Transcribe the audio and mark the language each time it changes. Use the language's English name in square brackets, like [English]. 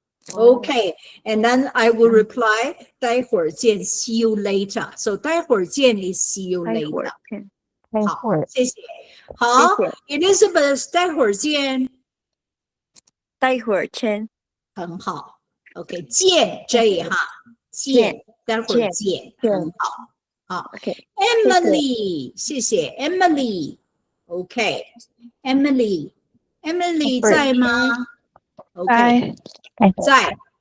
[English] Okay, and then I will reply [Chinese] 待会儿见 [English] see you later. So [Chinese] 待会儿见 [English] is see you later. [Chinese] 好，谢谢。好，Elizabeth 待会儿见。待会儿见。很好。 OK， 见这哈，见，待会儿见，很好。好 ，Emily， 谢谢 Emily。OK，Emily 在吗 ？OK， 在。